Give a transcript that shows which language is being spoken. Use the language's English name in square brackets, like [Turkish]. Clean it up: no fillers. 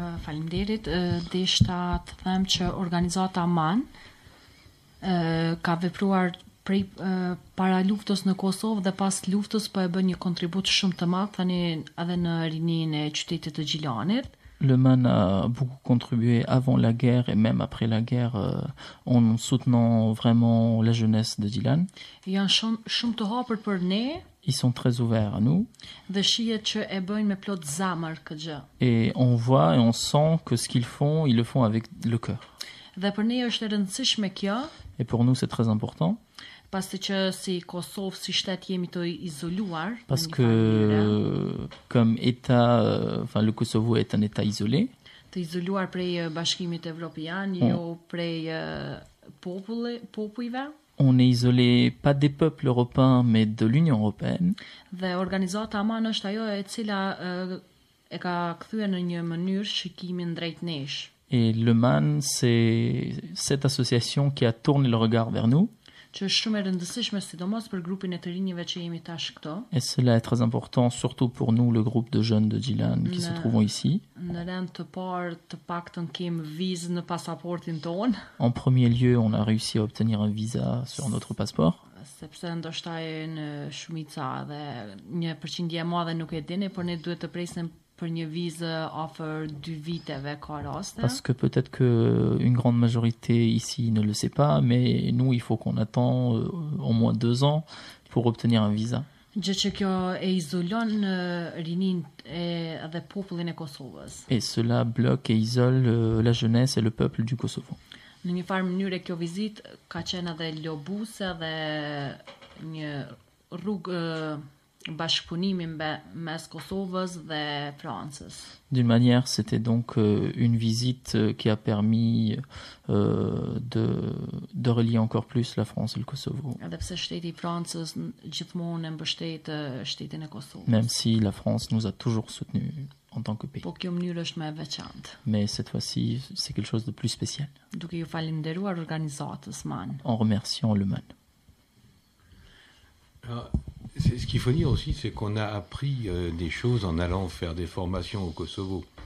[Albanian] Faleminderit, deshta të them që organizata MAN ka vepruar prej para luftës në Kosovë dhe pas luftës po e bën një kontribut shumë të madh tani edhe në rininë e qytetit të Gjilanit. [French] Le MAN a beaucoup contribué avant la guerre et même après la guerre en soutenant vraiment la jeunesse de Gjilan. [Albanian] Janë shumë të hapur për ne. [French] Ils sont très ouverts à nous. [Albanian] Dhe shihet që e bëjnë me plot zamër këtë gjë. [French] Et on voit et on sent que ce qu'ils font, ils le font avec le cœur. [Albanian] Dhe për ne është e rëndësishme kjo. [French] Et pour nous c'est très important. [Albanian] Pasi që si Kosovë, si shtet jemi të izoluar. [French] Parce que comme État, enfin le Kosovo est un État isolé. [Albanian] Të izoluar prej Bashkimit Evropian, jo prej popujve. [French] On est isolé pas des peuples européens mais de l'Union européenne. [Albanian] Dhe organizata MAN është ajo e cila e ka kthyer në një mënyrë shikimin drejt nesh. [French] Et le MAN c'est cette association qui a tourné le regard vers nous. [Albanian] Që është shumë e rëndësishme sidomos për grupin e të rinjve që jemi tash këto. [French] Et cela est très important surtout pour nous le groupe de jeunes de Gjilan qui se trouvons ici. [Albanian] Në rend të parë të paktën kemi vizë në pasaportin ton. [French] En premier lieu, on a réussi à obtenir un visa sur notre passeport. [Albanian] Sepse ndoshta në shumica dhe një përqindje e madhe nuk e dini, por ne duhet të presim për një vizë afër 2 viteve ka raste. [French] Parce que peut-être que une grande majorité ici ne le sait pas, mais nous il faut qu'on attend au moins 2 ans pour obtenir un visa. [Albanian] Gjë që kjo e izolon rinin dhe popullin e Kosovës. [French] Et cela bloque et isole la jeunesse et le peuple du Kosovo. [Albanian] Në një farë mënyrë kjo vizitë ka qenë edhe lobuse dhe një rrugë bashkëpunimi mes Kosovës dhe Francës. [French] D'une manière, c'était donc une visite qui a permis de relier encore plus la France et le Kosovo. [Albanian] Edhe pse shteti I Francës gjithmonë mbështet shtetin e Kosovës. [French] Même si la France nous a toujours soutenus en tant que pays. [Albanian] Po kjo mënyrë është më e veçantë. [French] Mais cette fois-ci, c'est quelque chose de plus spécial. [Albanian] Duke ju falënderuar organizatës MAN. [French] En remerciant le MAN. Ce qu'il faut dire aussi, c'est qu'on a appris des choses en allant faire des formations au Kosovo.